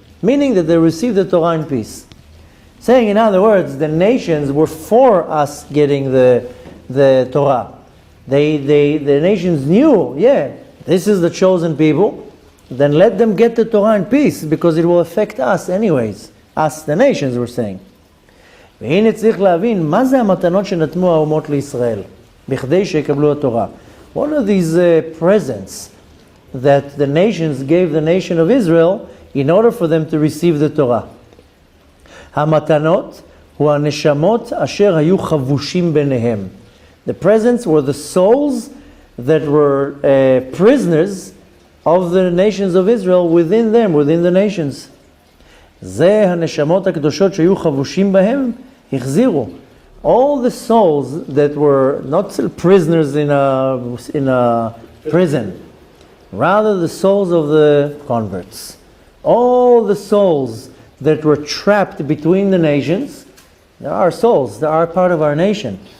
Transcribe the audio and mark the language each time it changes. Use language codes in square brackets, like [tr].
[en] Meaning that they received the Torah in peace. Saying, in other words, the nations were for us getting the Torah. The nations knew, this is the chosen people. Then let them get the Torah in peace, because it will affect us anyways. Us, the nations, were saying. [he] והנה צריך להבין, מה זה המתנות שנתנו האומות לישראל, בכדי שיקבלו התורה? [en] What are these presents that the nations gave the nation of Israel in order for them to receive the Torah? [he] המתנות הוא הנשמות אשר היו חבושים ביניהם. [en] The presents were the souls that were prisoners of the nations of Israel within them, within the nations. [he] זה הנשמות הקדושות שהיו חבושים בהם, החזירו. [en] All the souls that were not prisoners in a prison, rather the souls of the converts. All the souls that were trapped between the nations, there are souls, they are part of our nation.